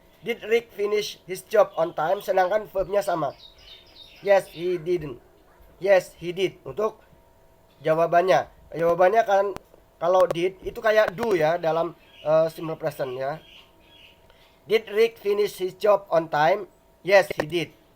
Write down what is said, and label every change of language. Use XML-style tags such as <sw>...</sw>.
<en>Did Rick finish his job on time?</en> <id>Sedangkan verbnya sama.</id> <en>Yes, he didn't. Yes, he did.</en> <id>Untuk jawabannya kan kalau did itu kayak do ya dalam simple present ya.</id> <en>Did Rick finish his job on time? Yes, he did.</en>